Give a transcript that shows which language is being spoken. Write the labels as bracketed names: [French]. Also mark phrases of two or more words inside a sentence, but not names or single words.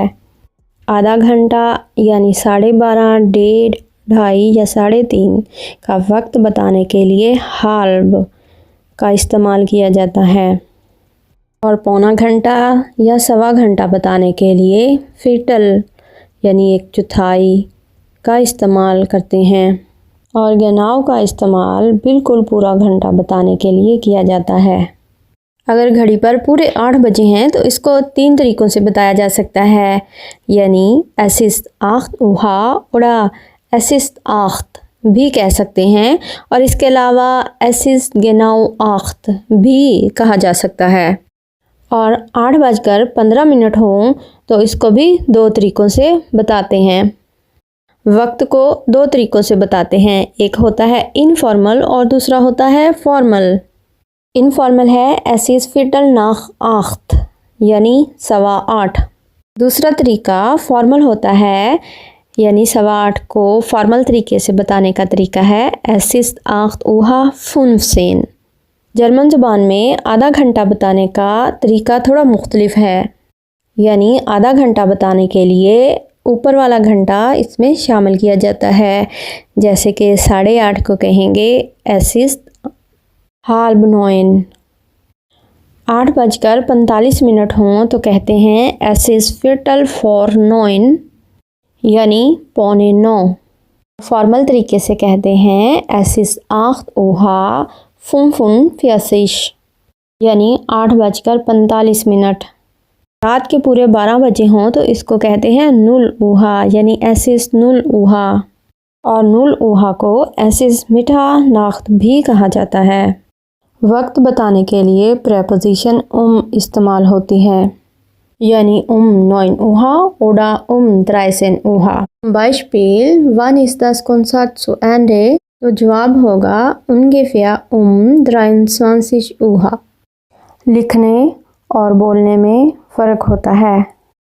[Urdu] آدھا گھنٹہ یعنی 12:30، 2:30 یا 3:30 کا وقت بتانے کے لیے halb کا استعمال کیا جاتا ہے، اور پونا گھنٹہ یا سوا گھنٹہ بتانے کے لیے viertel یعنی 1/4 کا استعمال کرتے ہیں، اور genau کا استعمال بالکل پورا گھنٹہ بتانے کے لیے کیا جاتا ہے۔ اگر گھڑی پر پورے 8 بجے ہیں تو اس کو 3 طریقوں سے بتایا جا سکتا ہے، یعنی [German] es ist 8 Uhr oder es ist 8 [Urdu] بھی کہہ سکتے ہیں، اور اس کے علاوہ [German] es ist genau 8 [Urdu] بھی کہا جا سکتا ہے۔ اور 8:15 ہوں تو اس کو بھی 2 طریقوں سے بتاتے ہیں۔ وقت کو 2 طریقوں سے بتاتے ہیں، ایک ہوتا ہے انفارمل اور دوسرا ہوتا ہے فارمل۔ انفارمل ہے [German] es ist viertel nach 8 [Urdu] یعنی 8:15۔ دوسرا طریقہ فارمل ہوتا ہے، یعنی 8:15 کو فارمل طریقے سے بتانے کا طریقہ ہے [German] es ist 8:15۔ [Urdu] جرمن زبان میں آدھا گھنٹہ بتانے کا طریقہ تھوڑا مختلف ہے، یعنی آدھا گھنٹہ بتانے کے لیے اوپر والا گھنٹہ اس میں شامل کیا جاتا ہے، جیسے کہ 8:30 کو کہیں گے [German] es ist 8:30۔ [Urdu] 8:45 ہوں تو کہتے ہیں [German] es ist viertel vor 9 [Urdu] یعنی 8:45۔ فارمل طریقے سے کہتے ہیں [German] es ist 8:45 [Urdu] یعنی 8:45۔ رات کے پورے 12 بجے ہوں تو اس کو کہتے ہیں 0 Uhr یعنی [German] es ist 0 Uhr، [Urdu] اور 0 Uhr کو [German] es ist Mitternacht [Urdu] بھی کہا جاتا ہے۔ وقت بتانے کے لیے پریپوزیشن استعمال ہوتی ہے، یعنی [German] 9 Uhr oder 13 Uhr۔ Beispiel wann ist das Konzert zu Ende؟ [Urdu] تو جواب ہوگا [German] ungefähr 23 Uhr۔ [Urdu] لکھنے اور بولنے میں فرق ہوتا ہے۔